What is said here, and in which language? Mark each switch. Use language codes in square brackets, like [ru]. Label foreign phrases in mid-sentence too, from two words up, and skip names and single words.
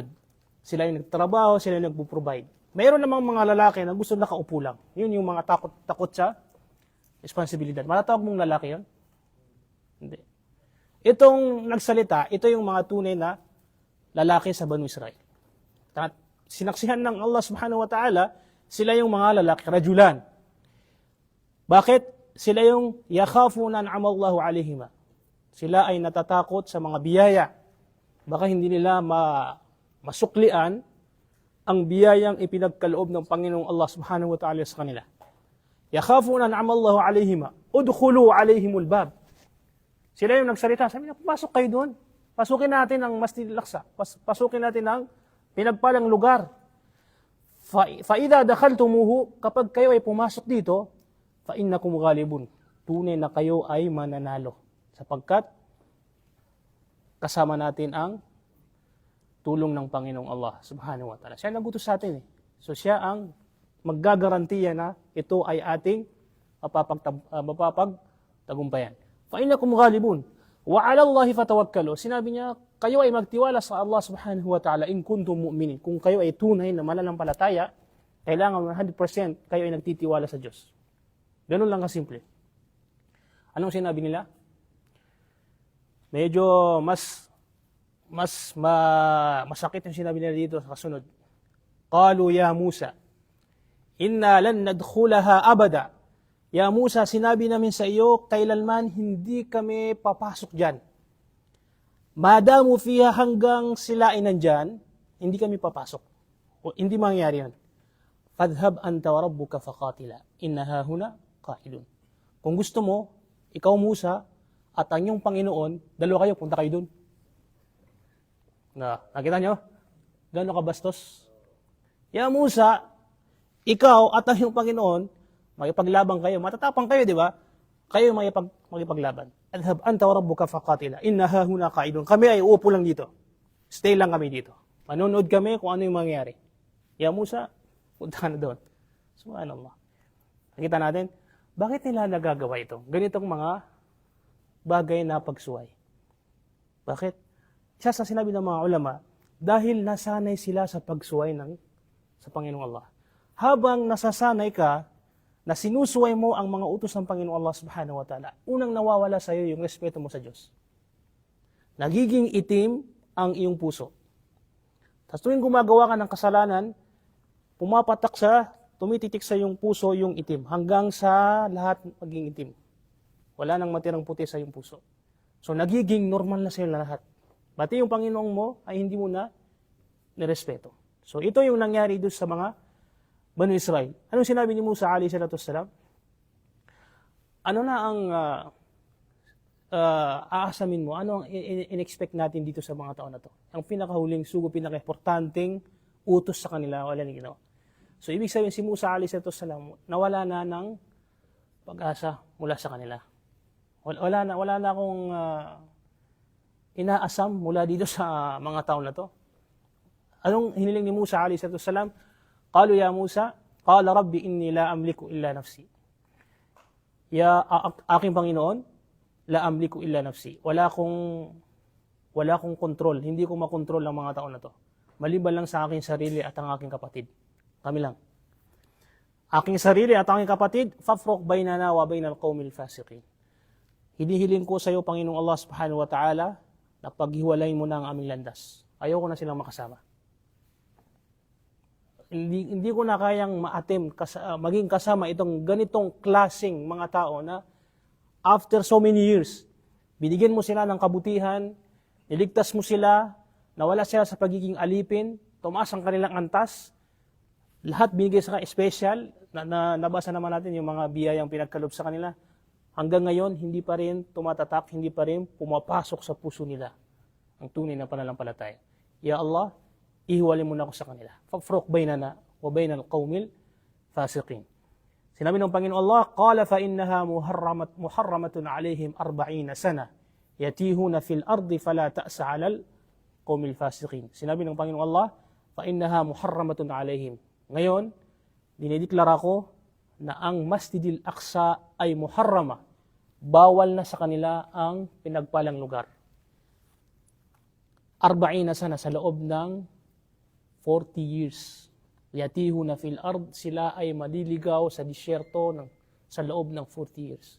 [tl] Sila yung nagtrabaho, sila yung nagpo-provide. Mayroon namang mga lalaki na gusto nakaupo lang. Yun yung mga takot sa responsibilidad. Matatawag mong lalaki yun? Hindi. Itong nagsalita, ito yung mga tunay na lalaki sa Banu Israel. At sinaksihan ng Allah [ar] سبحانه وتعالى, [tl] sila yung mga lalaki, rajulan. Bakit? Sila yung [ar] يخافون أنعم الله عليهما. [tl] Sila ay natatakot sa mga biyaya. Baka hindi nila masuklian ang biyayang ipinagkaloob ng Panginoong Allah [ar] سبحانه وتعالى [tl] sa kanila. [ar] يخافون أنعم الله عليهما. ادخلوا عليهم الباب. [tl] Sila yung nagsalita. Sabi niya, pasok kayo doon. Pasukin natin ang Masjid Al-Aqsa. Pasukin natin ang pinagpalang lugar. [ar] فإذا دخلتموه, [tl] kapag kayo ay pumasok dito, [ar] فإنكم غالبون. [tl] Tunay na kayo ay mananalo. Sapagkat kasama natin ang tulong ng Panginoong Allah [ar] سبحانه وتعالى. [tl] Siya nagutos sa atin eh. So siya ang maggagarantiya na ito ay ating mapapagtagumpayan. [ar] فَإِنَّكُمْ غَالِبُونَ وَعَلَى اللَّهِ فَتَوَكَّلُوا. [tl] Sinabi niya, kayo ay magtiwala sa Allah [ar] سبحانه وتعالى إن كنتم مؤمنين. [tl] Kung kayo ay tunay na mananampalataya, kailangan 100% kayo ay nagtitiwala sa Diyos. Ganun lang kasimple. Anong sinabi nila? Medyo masakit yung sinabi nila dito sa kasunod. [ar] قَالُوا يَا مُوسَى إِنَّا لَن نَدْخُلَهَا أَبَدًا يا موسى, [tl] sinabi namin sa iyo, kailanman hindi kami papasok dyan. [ar] ما داموا فيها, [tl] hanggang sila ay nandyan, hindi kami papasok. O hindi mangyayari yan. [ar] فاذهب أنت وربك فقاتلا إنا هاهنا قاعدون. [tl] Kung gusto mo, ikaw Musa, at ang iyong Panginoon, dalawa kayo, punta kayo dun. Nakita nyo? Gano'n kabastos? [ar] يا موسى, [tl] ikaw at ang iyong Panginoon, makipaglaban kayo, matatapang kayo, di ba? Kayo makipaglaban. [ar] اذهب أنت وربك فقاتلا إنا هاهنا قاعدون. [tl] Kami ay uupo lang dito. Stay lang kami dito. Manonood kami kung ano yung mangyayari. [ar] يا موسى, [tl] punta ka na doon. Subhanallah. Nakita natin, bakit nila nagagawa ito? Ganitong mga bagay na pagsuway. Bakit? Isa sa sinabi ng mga ulama, dahil nasanay sila sa pagsuway sa Panginoong Allah. Habang nasasanay ka, na sinusuway mo ang mga utos ng Panginoong Allah [ar] سبحانه وتعالى, [tl] unang nawawala sa iyo yung respeto mo sa Diyos. Nagiging itim ang iyong puso. Tapos tuwing gumagawa ka ng kasalanan, tumititik sa iyong puso yung itim, hanggang sa lahat maging itim. Wala nang matirang puti sa iyong puso. So nagiging normal na sa iyo lahat. Pati yung Panginoong mo ay hindi mo na nirespeto. So ito yung nangyari doon sa mga Banu Israel. Anong sinabi ni Musa [ar] عليه الصلاة والسلام? [tl] Ano na ang aasamin mo? Ano ang in-expect natin dito sa mga taon na to? Ang pinakahuling sugo, pinaka-importanting utos sa kanila, wala nang ginawa. So ibig sabihin si Musa [ar] عليه الصلاة والسلام, [tl] nawala na ng pag-asa mula sa kanila. Wala na akong inaasam mula dito sa mga taon na to. Anong hiniling ni Musa [ar] عليه الصلاة والسلام? قالوا يا موسى قال رب إني لا أملك إلا نفسي. [tl] Ya aking Panginoon, [ar] لا أملك إلا نفسي. [tl] Wala akong kontrol, hindi ko makontrol ang mga tao na to. Maliban lang sa aking sarili at ang aking kapatid. Kami lang. Aking sarili at aking kapatid, [ar] فافرق بيننا وبين القوم الفاسقين. [tl] Hinihiling ko sa iyo, Panginoong Allah [ar] سبحانه وتعالى, [tl] na paghiwalayin mo na ang aming landas. Ayoko na silang makasama. Hindi ko na kayang maging kasama itong ganitong klaseng mga tao na [en] after so many years, [tl] binigyan mo sila ng kabutihan, niligtas mo sila, nawala sila sa pagiging alipin, tumaas ang kanilang antas, lahat binigay sa special, nabasa naman natin yung mga biyayang pinagkalob sa kanila. Hanggang ngayon, hindi pa rin tumatatak, hindi pa rin pumapasok sa puso nila ang tunay na pananampalataya. Ya Allah, ihiwalay mo na ako sa kanila. [ar] فافرق بيننا وبين القوم الفاسقين. [tl] Sinabi ng Panginoon Allah, [ar] قال فإنها محرمة عليهم 40 سنة. يتيهون في الأرض فلا تأس على القوم الفاسقين. [tl] Sinabi ng Panginoon Allah, [ar] فإنها محرمة عليهم. [tl] Ngayon, dinideklara ko na ang Masjidil Aqsa ay muharrama. Bawal na sa kanila ang pinagpalang lugar. 40 sana sa loob ng 40 years. [ar] يتيهون في الأرض, [tl] sila ay maliligaw sa disyerto sa loob ng 40 years.